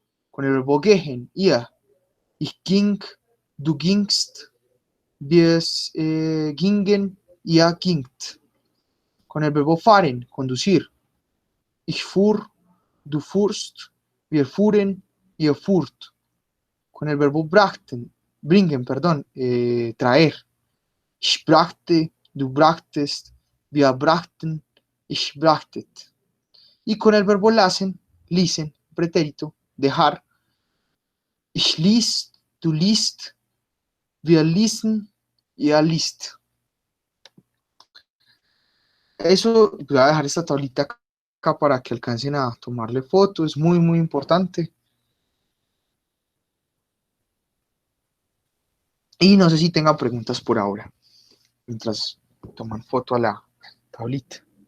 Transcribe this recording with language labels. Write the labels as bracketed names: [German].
[Spanish] Con el verbo [German] gehen, ihr, ich ging, du gingst, wir gingen, ihr gingt. [Spanish] Con el verbo fahren, conducir, [German] ich fuhr, du fuhrst, wir fuhren, ihr fuhrt. [Spanish] Con el verbo bringen, perdón, traer. [German] Ich brachte, du brachtest, wir brachten, ich brachtet. [Spanish] Y con el verbo lesen, pretérito, dejar. [German] Ich lies, du liest, wir ließen, ihr liest. [Spanish] Eso, voy a dejar esta tablita acá para que alcancen a tomarle fotos, es muy, muy importante. Y no sé si tengan preguntas por ahora, mientras toman foto a la tablita.